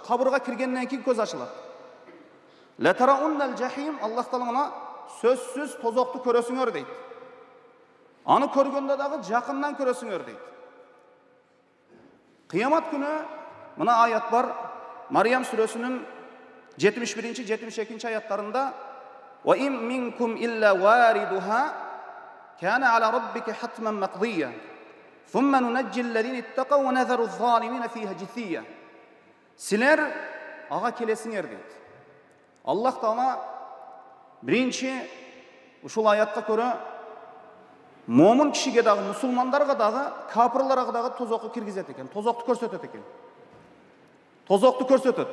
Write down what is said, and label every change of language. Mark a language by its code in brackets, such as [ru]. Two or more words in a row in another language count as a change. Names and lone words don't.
[ky] Кабырга киргенден кийин көз ачылат. [ar] لترون الجحيم, [ky] Аллах Таала мына сөзсүз тозокту көрөсүңөр дейт. Аны көргөндө дагы жакындан көрөсүңөр дейт. Кыямат күнү мына аят бар. Мариям сүрөсүнүн 71-72 аяттарында: [ar] "وإن منكم إلا واردها كان على ربك حتما مقضيا ثم ننجي الذين اتقوا ونذر الظالمين فيها جثيا." [ky] Силер ага келесиңер дейт. Аллах Таала биринчи ушул аятка көрө момун кишиге дагы, мусулмандарга дагы, капырларга дагы тозокку киргизет экен, тозокту көрсөтөт экен. Тозокту көрсөтөт.